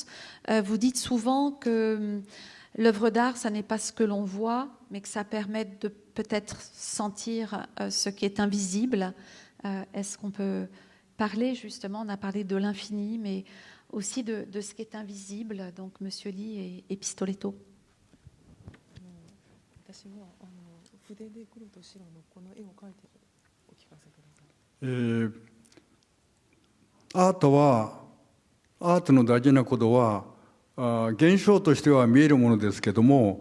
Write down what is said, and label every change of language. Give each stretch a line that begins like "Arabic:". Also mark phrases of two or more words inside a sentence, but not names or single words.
French: Vous dites souvent que l'œuvre d'art, ça n'est pas ce que l'on voit, mais que ça permet de peut-être sentir ce qui est invisible. Est-ce qu'on peut parler justement, on a parlé de l'infini, mais aussi de ce qui est invisible, donc Monsieur Lee et Pistoletto.
Japanese: アートは、アートの大事なことは現象としては見えるものですけども、